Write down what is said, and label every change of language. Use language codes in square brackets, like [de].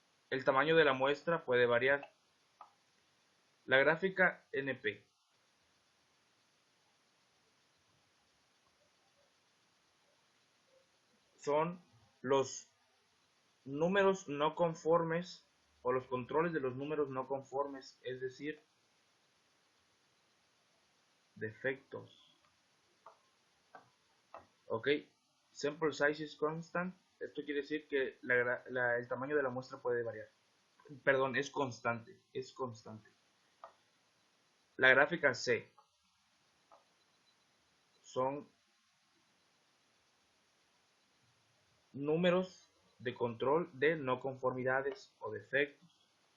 [es] El tamaño de la muestra puede variar. La gráfica NP son los números no conformes o los controles de los números no conformes, es decir, defectos. [en] Ok, sample size is constant. [es] Esto quiere decir que el tamaño de la muestra puede variar. Perdón, es constante. Es constante. La gráfica C son números de control de no conformidades o defectos.